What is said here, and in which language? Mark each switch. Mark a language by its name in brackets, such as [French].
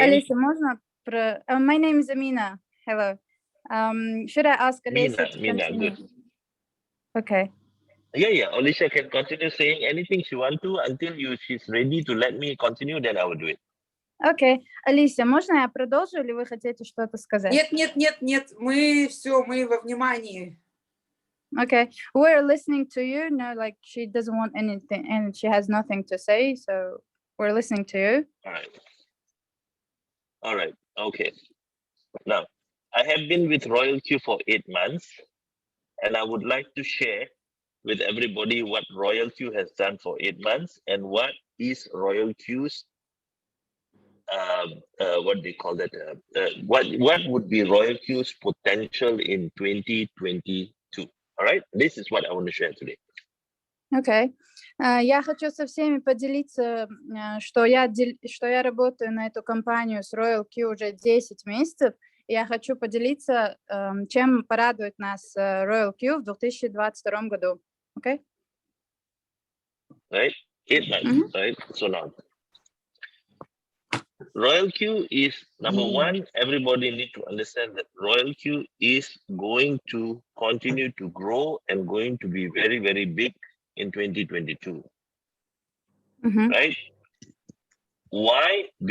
[English] Alicia, [Russian] можно? [English] My name is Amina. Hello. Should I ask Alicia to continue? Good. Okay. Yeah. Alicia can continue saying anything she wants to until she's ready to let me continue, then I will do it. Okay. [Russian] Alicia, можно я продолжу, или вы хотите что-то сказать? Нет. Мы во внимании. [English] Okay. We're listening to you. No, like she doesn't want anything and she has nothing to say, so we're listening to you. All right. Okay. Now, I have been with RoyalQ for 8 months, and I would like to share with everybody what RoyalQ has done for 8 months and what is RoyalQ's what they call that what would be RoyalQ's potential in 2022. All right, this is what I want to share today. Okay. [Russian] Я хочу со всеми поделиться, что я работаю на эту компанию с RoyalQ уже 10 месяцев. И я хочу поделиться, чем порадует нас RoyalQ в 2022 году. [English] Okay? Right, 8 months, right? So now, RoyalQ is number one. Everybody need to understand that RoyalQ is going to continue to grow and going to be very, very big in 2022. Right? Why?